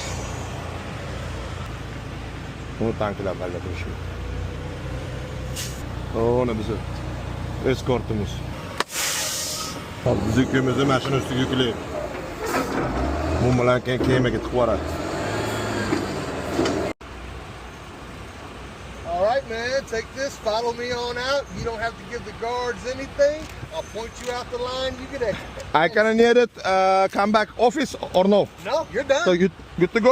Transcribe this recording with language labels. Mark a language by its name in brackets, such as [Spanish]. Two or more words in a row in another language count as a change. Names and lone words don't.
[Uzbek] Buni tanklar bilan turishdi. Ona bizi eskortimiz. Biz yukimizni mashina ustiga yuklayib. Bu bilan keyin kemaga tiqib yuboradi. [English] All right, man, take this, follow me on out. You don't have to give the guards anything. I'll point you out the line, you get exit. I can need it come back office or no? No, you're done. So you good to go?